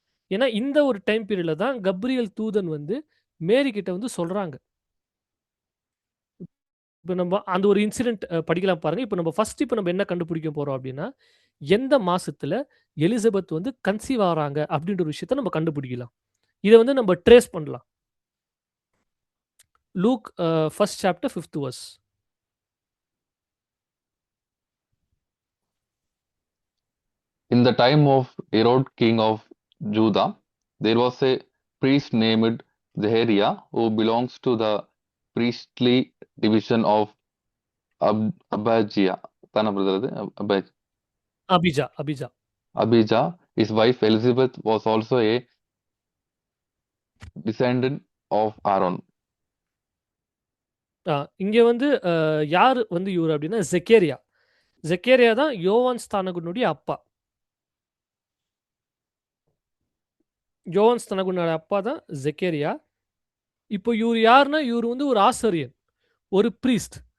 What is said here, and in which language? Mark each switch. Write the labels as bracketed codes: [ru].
[ta] ஏன்னா, இந்த ஒரு டைம் பீரியட்ல தான் கப்ரியேல் தூதன் வந்து மேரி கிட்ட வந்து சொல்றாங்க. இப்ப நம்ம அந்த ஒரு இன்சிடென்ட் படிக்கலாம் பாருங்க. இப்ப நம்ம என்ன கண்டுபிடிக்க போறோம் அப்டின்னா, எந்த மாசத்துல எலிசபெத் வந்து கன்சீவ் ஆறாங்க அப்டின்ற ஒரு விஷயத்த நம்ம கண்டுபிடிக்கலாம். இத வந்து நம்ம ட்ரேஸ் பண்ணலாம். [en] Luke, first chapter, 5th verse. In the time of Herod, king of Judah, there was a priest named Zechariah who belongs to the priestly division of Abijah. [ta] தானே brother அது? [en] Abijah. Abijah. His wife Elizabeth was also a descendant of Aaron. [ta] இங்க வந்து யார் வந்து இவர் அப்படின்னா Zechariah. Zechariah தான் யோவான் ஸ்தானகனுடைய அப்பா. யோவான் ஸ்தானகனுடைய அப்பா தான் ஜெக்கேரியா. இப்போ இவர் யாருன்னா இவர் வந்து ஒரு ஆசிரியர், ஒரு பிரீஸ்ட்.